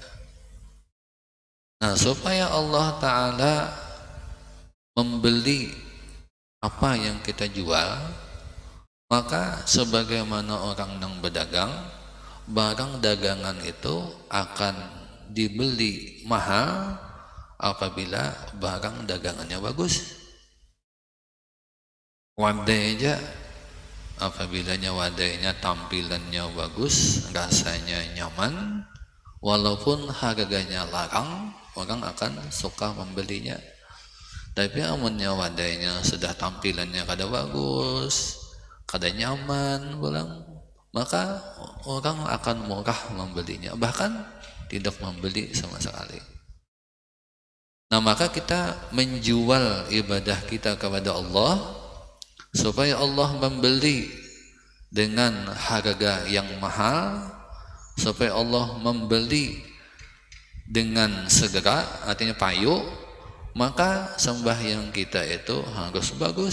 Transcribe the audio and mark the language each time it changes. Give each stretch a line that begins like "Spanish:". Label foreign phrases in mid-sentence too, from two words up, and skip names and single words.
Indonesian: Nah, supaya Allah Ta'ala membeli apa yang kita jual, maka sebagaimana orang yang berdagang, barang dagangan itu akan dibeli mahal apabila barang dagangannya bagus. Wadai aja, apabila wadainya tampilannya bagus, rasanya nyaman, walaupun harganya larang, orang akan suka membelinya.
Banjar: Tapi amunnya wadainya sudah tampilannya kada bagus, kada nyaman pulang,
Indonesian: maka orang akan murah membelinya, bahkan tidak membeli sama sekali. Nah, maka kita menjual ibadah kita kepada Allah supaya Allah membeli dengan harga yang mahal, supaya Allah membeli dengan segera, artinya payu, maka sembahyang kita itu harus bagus.